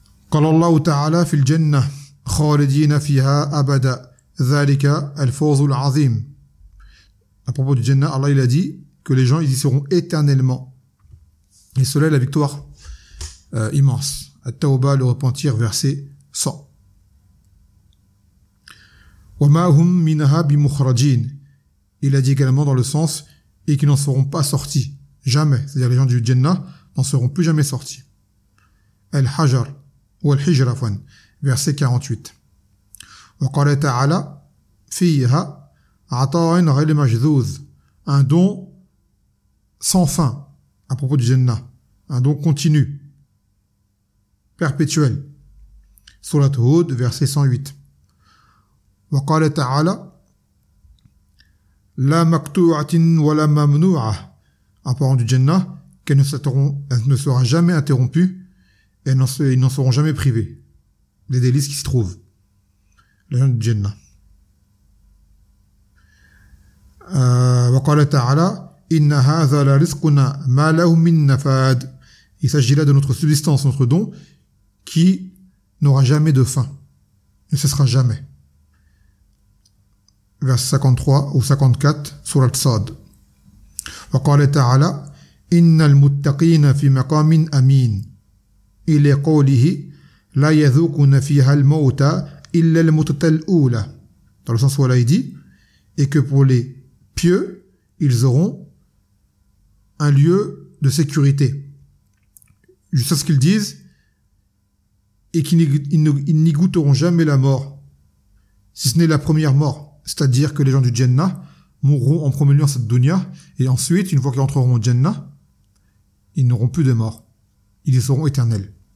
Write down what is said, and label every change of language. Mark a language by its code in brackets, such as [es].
[ar] قال الله تعالى في الجنة خالدين فيها أبدا ذلك الفوز العظيم. [fr] À propos du Jannah, Allah il a dit que les gens ils y seront éternellement. Et cela est la victoire immense. At-Tawba, le repentir, verset 100. [ar] وَمَا هُمْ مِنْهَا بِمُخْرَجِينَ. [fr] Il a dit également dans le sens, et qu'ils n'en seront pas sortis, jamais. C'est-à-dire les gens du Jannah n'en seront plus jamais sortis. Al-Hajar, ou Al-Hijrafwan, verset 48. [ar] وَقَالَ تَعَالَى فِيهَا عَطَاءٌ غَيْرُ مَجْذُوذٍ. [fr] Un don sans fin. À propos du Jannah, un don continu, perpétuel. Surat Hud, verset 108. [ar] Wa qala ta'ala la maktu'atin wa la mamnu'ah. [fr] En parlant du Jannah, qu'elle ne sera jamais interrompue et ils n'en seront jamais privés. Les délices qui s'y trouvent. Les gens du Jannah. [ar] Wa qala ta'ala إن هذا لرزقنا ما له من نفاد. [fr] Il s'agit là de notre subsistance, notre don, qui n'aura jamais de fin, ne cessera jamais. Verset 53 ou 54, sourate Sad. [ar] وقال تعالى إن المتقين في مقام أمين. إلى قوله لا يذوقون فيها الموت إلا الموتة الأولى. [fr] Dans le sens où Allah dit, et que pour les pieux, ils auront un lieu de sécurité. Juste à ce qu'ils disent, et qu'ils n'y goûteront jamais la mort, si ce n'est la première mort, c'est-à-dire que les gens du Jannah mourront en premier lieu en cette dunya, et ensuite, une fois qu'ils entreront au Jannah, ils n'auront plus de mort. Ils y seront éternels.